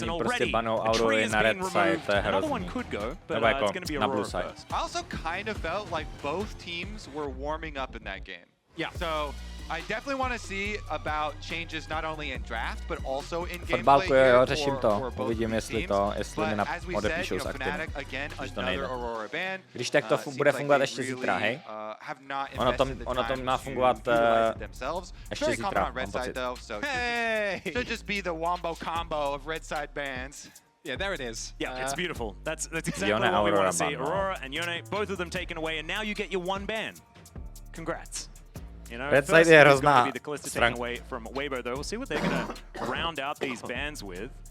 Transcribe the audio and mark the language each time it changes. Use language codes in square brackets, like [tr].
[en] And already a tree has been removed. Another one could go, but it's going to be Aurora first. I also kind of felt like both teams were warming up in that game. Yeah. So I definitely want to see about changes not only in draft, but also in gameplay here [cs] řeším to. Uvidím, jestli mi odepíšou z aktivy. Když to nejde. Když tak to bude fungovat ještě zítra, hej? Ono to má fungovat ještě zítra, mám pocit. [en] Hey! Should just be the wombo combo of red side bands. Yeah, there it is. Yeah, it's beautiful. That's exactly what we want to see. Aurora and Yone, both of them taken away, and now you get your one ban. Congrats. You know, [cs] red side je hrozná. [en] Away from Weibo, though. We'll see what they're going to round out these bans with.